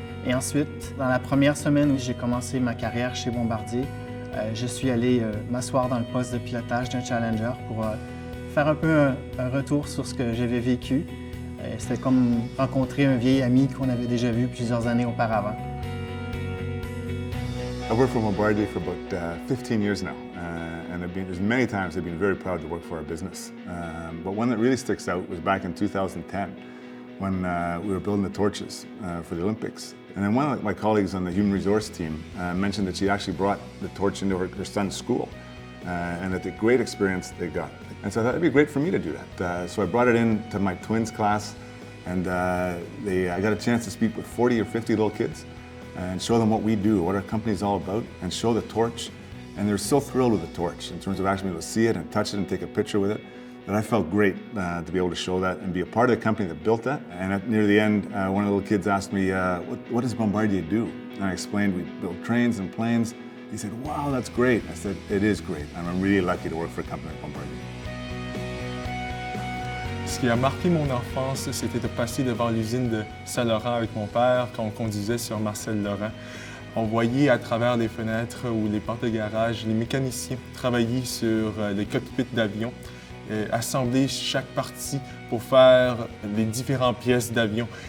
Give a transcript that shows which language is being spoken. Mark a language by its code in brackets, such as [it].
[fr] Et ensuite, dans la première semaine où j'ai commencé ma carrière chez Bombardier, je suis allé m'asseoir dans le poste de pilotage d'un Challenger pour faire un peu un retour sur ce que j'avais vécu. C'était comme rencontrer un vieil ami qu'on avait déjà vu plusieurs années auparavant. [en] I've worked for Bombardier for about 15 years now, and there's many times I've been very proud to work for our business. But one that really sticks out was back in 2010 when we were building the torches for the Olympics. And then one of my colleagues on the human resource team mentioned that she actually brought the torch into her son's school and that the great experience they got. And so I thought it'd be great for me to do that. So I brought it in to my twins class, and I got a chance to speak with 40 or 50 little kids and show them what we do, what our company is all about, and show the torch. And they're so thrilled with the torch in terms of actually being able to see it and touch it and take a picture with it, that I felt great to be able to show that and be a part of the company that built that. And near the end, one of the little kids asked me, what does Bombardier do? And I explained we build trains and planes. He said, wow, that's great. I said, it is great, and I'm really lucky to work for a company like Bombardier. [fr] Ce qui a marqué mon enfance, c'était de passer devant l'usine de Saint-Laurent avec mon père quand on conduisait sur Marcel Laurent. On voyait à travers les fenêtres ou les portes de garage les mécaniciens travailler sur les cockpits d'avion, assembler chaque partie pour faire les différentes pièces d'avion.